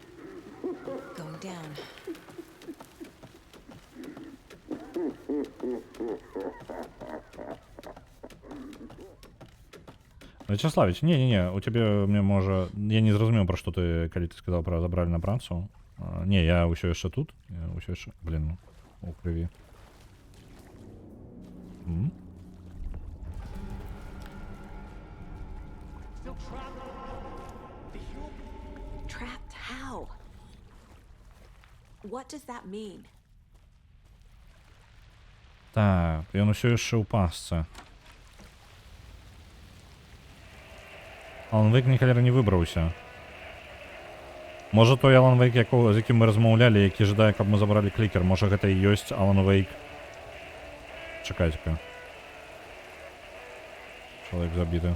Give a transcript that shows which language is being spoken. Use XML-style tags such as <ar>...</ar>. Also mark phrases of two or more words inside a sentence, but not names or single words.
<be>Вячеславич, не, у тебе, мне можа... Я не зразумеў, пра што ты, калі ты сказаў пра забралі на працу. Не, я ўсё яшчэ тут. Я ўсё яшчэ... Блін, у крыві.</be> <en>Trapped how? What does that mean?</en> <be>Так, ён усё яшчэ ў пасцы. Алан Вейк ніхалера не выбраўся. Можа той Алан Вейк, з якім мы размаўлялі, які жадае, каб мы забралі клікер. Можа гэта і ёсць Алан Вейк. Чакайце-ка. Чалавек забіты.</be>